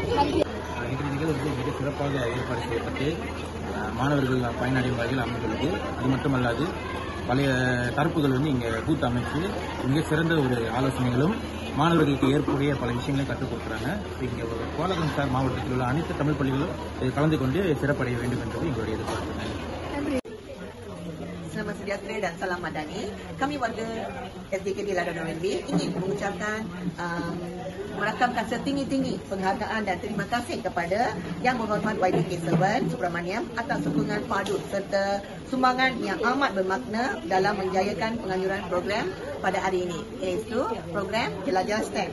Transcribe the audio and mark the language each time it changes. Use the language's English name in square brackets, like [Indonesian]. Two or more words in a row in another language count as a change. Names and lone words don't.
[Tamil] இந்த நிகழ்வு மிக சிறப்பாக ஏற்பாடு செய்யப்பட்டு மாணவர்கள் பயனடையும் வகையில் அமைந்துள்ளது. அது மட்டுமல்லாது பழைய தரப்புகள் இங்கே கூட்டு அமைச்சு மிக சிறந்த ஒரு ஆலோசனைகளும் மாணவர்களுக்கு ஏற்புடைய பல விஷயங்களையும் கற்றுக் கொடுக்குறாங்க. இங்கே கோலகம்சார் மாவட்டத்தில் உள்ள அனைத்து தமிழ் பள்ளிகளும் கலந்து கொண்டு சிறப்படைய வேண்டும் என்பது எங்களுடைய எதிர்பார்ப்பு. [Malay] Selamat sejahtera dan salam madani. Kami warga SDKD Ladang ONB ingin mengucapkan merakamkan setinggi-tinggi penghargaan dan terima kasih kepada Yang Berhormat YDK7 Subramaniam atas sokongan padu serta sumbangan yang amat bermakna dalam menjayakan penganjuran program pada hari ini, iaitu program Jelajah STEM.